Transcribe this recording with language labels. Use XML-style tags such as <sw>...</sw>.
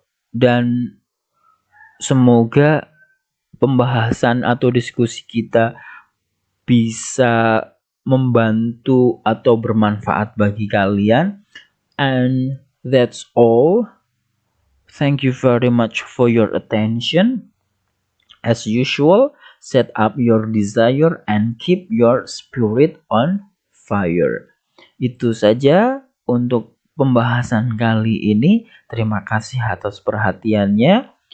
<id>Dan semoga pembahasan atau diskusi kita bisa membantu atau bermanfaat bagi kalian.</id> <en>And that's all. Thank you very much for your attention. As usual, set up your desire and keep your spirit on fire.</en> <id>Itu saja untuk pembahasan kali ini. Terima kasih atas perhatiannya.</id>